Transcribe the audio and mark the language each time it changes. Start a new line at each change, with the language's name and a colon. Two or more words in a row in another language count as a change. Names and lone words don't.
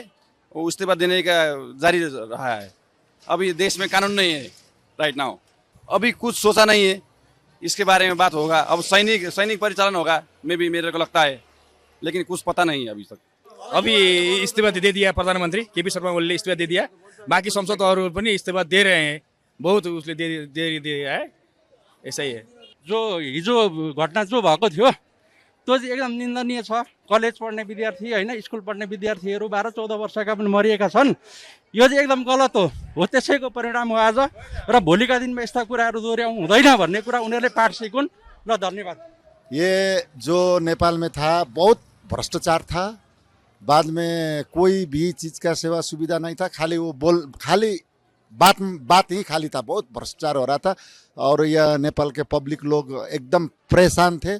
Hindi: वो इस्तीफा देने का जारी रहा है। अभी देश में कानून नहीं है
English: right now.
Hindi: अभी कुछ सोचा नहीं है, इसके बारे में बात होगा। अब सैनिक परिचालन होगा मेरे को लगता है, लेकिन कुछ पता नहीं है अभी तक। अभी इस्तीफा दे दिया प्रधानमंत्री केपी शर्मा ओलीले इस्तीफा दे दिया। बाकी
Nepali: सांसदहरू पनि
Hindi: इस्तीफा दे रहे हैं। बहुत उसले दे दिया है। ऐसा ही है।
Nepali: जो हिजो घटना जो भएको थियो त्यो चाहिँ एकदम निन्दनीय छ। कलेज पढ्ने विद्यार्थी हैन, स्कुल पढ्ने विद्यार्थीहरू 12-14 वर्षका पनि मरिएका छन्। यो चाहिँ एकदम गलत हो त्यसैको परिणाम हो आज। र भोलिका दिनमा यस्ता कुराहरू दोहोर्याउनु हुँदैन भन्ने कुरा उनीहरूले पाठ सिकुन्। ल धन्यवाद।
Hindi: ये जो नेपाल में था बहुत भ्रष्टाचार था। बाद में कोई भी चीज का सेवा सुविधा नहीं था। खाली बात ही खाली था। बहुत भ्रष्टाचार हो रहा था और यह नेपाल के पब्लिक लोग एकदम परेशान थे।